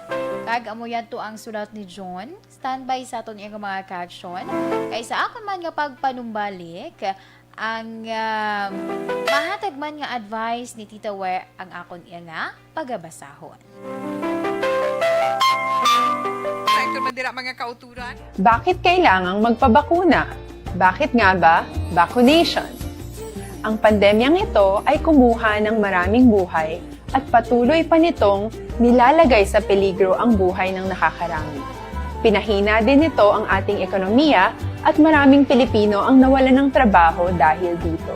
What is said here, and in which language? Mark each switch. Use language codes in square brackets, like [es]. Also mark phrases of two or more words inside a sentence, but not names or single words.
[hil] Kag amoyan to ang sulat ni John. Standby sa aton iyang mga ka-aksyon. Kay sa akon man nga pagpanumbalik, ang mahatag man nga advice ni Tita We ang akon iya nga pagabasahon. Ito man dira mga kauturan. [tl] Bakit kailangang magpabakuna? Bakit nga ba vaccination? Ang pandemyang ito ay kumuha ng maraming buhay at patuloy pa nitong nilalagay sa peligro ang buhay ng nakakarami. Pinahina din nito ang ating ekonomiya at maraming Pilipino ang nawalan ng trabaho dahil dito.